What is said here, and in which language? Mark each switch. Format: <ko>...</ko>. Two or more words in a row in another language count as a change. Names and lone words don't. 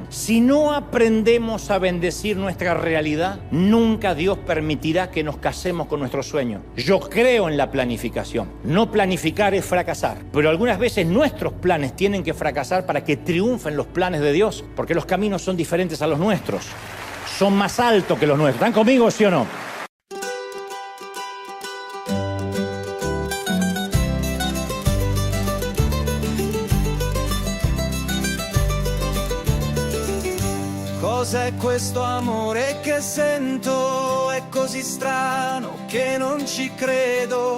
<es>Si no aprendemos a bendecir nuestra realidad, nunca Dios permitirá que nos casemos con nuestros sueños. Yo creo en la planificación. No planificar es fracasar. Pero algunas veces nuestros planes tienen que fracasar para que triunfen los planes de Dios, porque los caminos son diferentes a los nuestros. Son más altos que los nuestros. ¿Están conmigo, sí o no?</es> <it>Cos'è questo amore che sento? È così strano che non ci credo.</it>